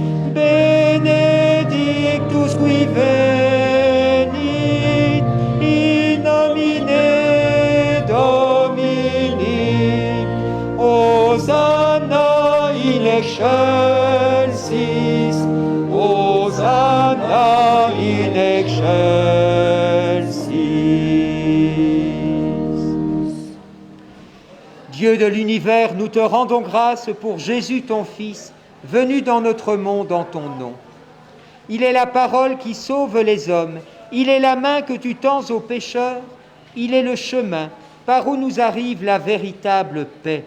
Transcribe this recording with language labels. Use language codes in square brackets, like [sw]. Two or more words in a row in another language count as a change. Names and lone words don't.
[la] Benedictus qui venit in nomine Domini, Hosanna in excelsis, Hosanna in excelsis. [fr] Dieu de l'univers, nous te rendons grâce pour Jésus ton Fils, venu dans notre monde en ton nom. Il est la parole qui sauve les hommes, il est la main que tu tends aux pécheurs, il est le chemin par où nous arrive la véritable paix.